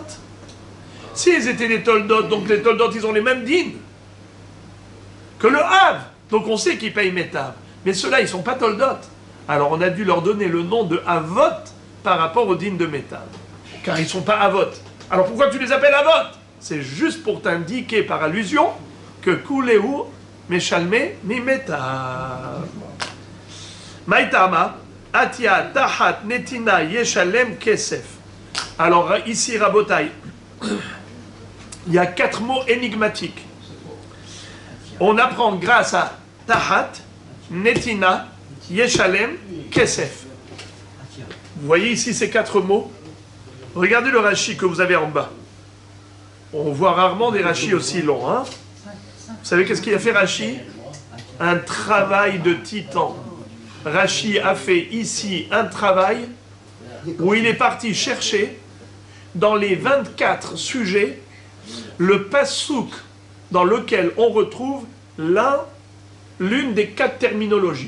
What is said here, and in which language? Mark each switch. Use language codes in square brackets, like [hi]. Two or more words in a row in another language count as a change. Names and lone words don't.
[fr] S'ils étaient des toldot, donc les toldot, ils ont les mêmes dînes que le Hav. Donc on sait qu'ils payent metav. Mais ceux-là, ils ne sont pas toldot. Alors on a dû leur donner le nom de avot par rapport aux dînes de metav. Car ils ne sont pas avot. Alors pourquoi tu les appelles avot? C'est juste pour t'indiquer par allusion que [he] כולהו משלמי מיטב. מאי טעמא אתיא תחת נתינה ישלם כסף. [fr] Alors ici, Rabotai, il y a 4 mots énigmatiques. On apprend grâce à [he] תחת, נתינה, ישלם, כסף. [fr] Vous voyez ici ces 4 mots? Regardez le Rashi que vous avez en bas. On voit rarement des Rashis aussi longs. Hein? Vous savez qu'est-ce qu'il a fait Rashi? Un travail de titan. Rashi a fait ici un travail où il est parti chercher dans les 24 sujets le pasouk dans lequel on retrouve l'une des 4 terminologies.